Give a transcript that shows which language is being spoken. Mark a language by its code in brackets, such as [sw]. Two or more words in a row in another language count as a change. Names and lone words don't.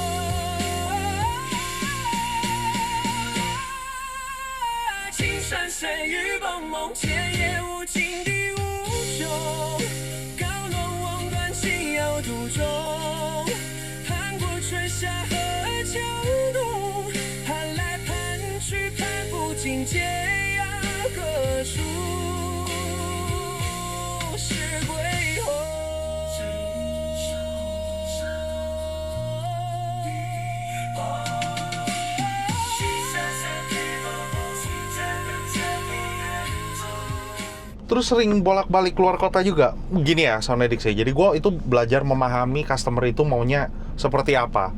[zh] 青山山雨蒙蒙，天也无尽地无穷，高楼望断情有独钟，盼过春夏和秋冬，盼来盼去盼不尽天涯何处是归后。 [id] Terus sering bolak-balik keluar kota juga. Gini ya, Sound Addict saya. Jadi gue itu belajar memahami customer itu maunya seperti apa.